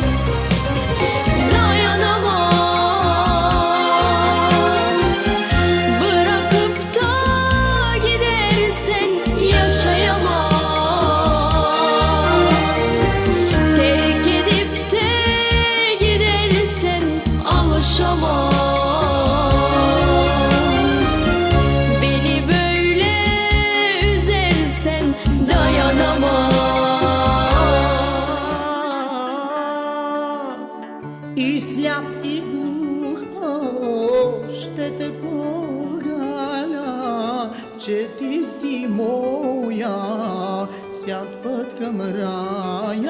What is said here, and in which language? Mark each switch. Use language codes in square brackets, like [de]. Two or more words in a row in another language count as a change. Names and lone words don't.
[tr] Dayanamam, bırakıp da gidersen, yaşayamam. Terk edip de gidersen, alışamam. Beni böyle üzersen dayanamam. [bg] И сляп и глух ще те погаля, че ти си моя, свят път към рая.